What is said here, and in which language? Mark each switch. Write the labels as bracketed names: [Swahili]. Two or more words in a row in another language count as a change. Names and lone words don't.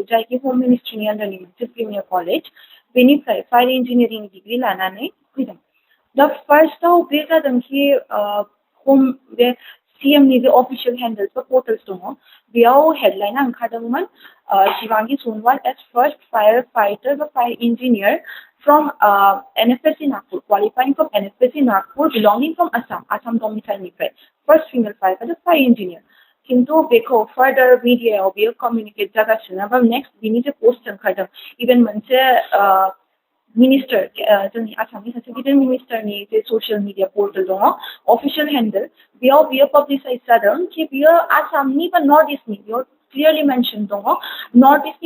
[Bodo] जायखि होम मिनिस्ट्रिनि आन्डारनि मोनसे [English] premier college [Bodo] बेनिफ्राय [English] fire engineering degree [Bodo] लानानै फैदों दा फार्स्टआव बे जादों कि होम बे सीएमनि जे [English] official handles [Bodo] बा पर्टल्स दङ बेयाव हेडलाइना ओंखारदोंमोन शिवांगी सोनवाल [English] as first fire fighter [Bodo] बा [English] fire engineer from NFSC Nagpur, qualifying from NFSC Nagpur, belonging from Assam domicile first female firefighter, fire engineer. [Bodo] किंतु बेखौ फर्दर मीडियायाव बेयो कम्युनिकेट जागासिनो बा नेक्स्ट बिनि जे पोस्ट ओंखारदों इभेन मोनसे मिनिस्टार जोंनि आसामनि सासे गिदिर मिनिस्टारनि जे [English] social media portal [Bodo] दङ [English] official handle [Bodo] बेयाव बियो पाब्लिसाइज जादों कि बियो आसामनि बा नर्थ इस्टनि बेयाव [English] clearly mention [Bodo] दङ नर्थ इस्टनि